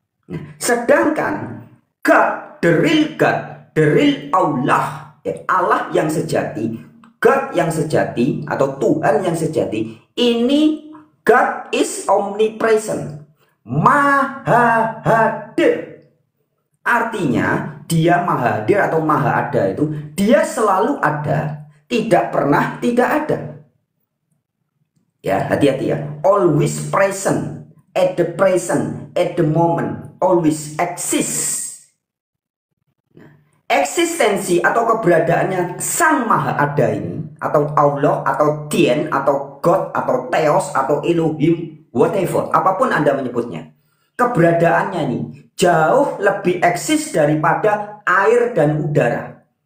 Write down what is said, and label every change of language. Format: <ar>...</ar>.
<id>Nah, sedangkan God, the real Allah, ya, Allah yang sejati, God yang sejati atau Tuhan yang sejati, ini</id> <en>God is omnipresent,</en> <id>maha hadir. Artinya dia maha hadir atau maha ada itu dia selalu ada, tidak pernah tidak ada. Ya, hati-hati ya.</id> <en>Always present, at the present, at the moment, always exist.</en> <id>Eksistensi atau keberadaannya Sang Maha Ada ini, atau Allah, atau Tien, atau God, atau Theos, atau Elohim,</id> <en>whatever,</en> <id>apapun Anda menyebutnya, keberadaannya ini jauh lebih eksis daripada air dan udara.</id>